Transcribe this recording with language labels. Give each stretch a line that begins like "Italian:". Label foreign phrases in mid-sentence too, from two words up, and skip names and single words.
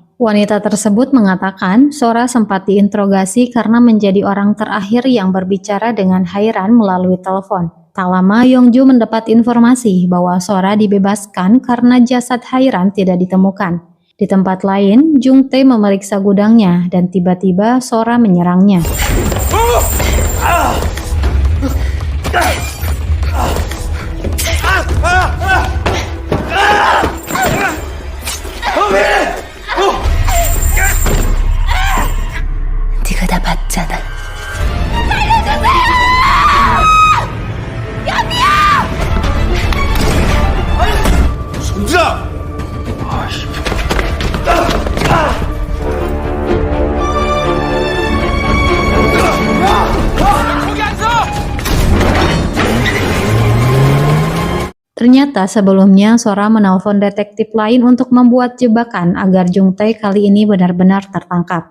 Indonesian: Wanita tersebut mengatakan Sora sempat diinterogasi karena menjadi orang terakhir yang berbicara dengan Hairan melalui telepon. Tak lama Yongju mendapat informasi bahwa Sora dibebaskan karena jasad Hairan tidak ditemukan. Di tempat lain, Jung-tae memeriksa gudangnya dan tiba-tiba Sora menyerangnya.
Korean: 네가 다 봤잖아. 손들아!
Indonesian: Ternyata sebelumnya Sora menelpon detektif lain untuk membuat jebakan agar Jung-tae kali ini benar-benar tertangkap.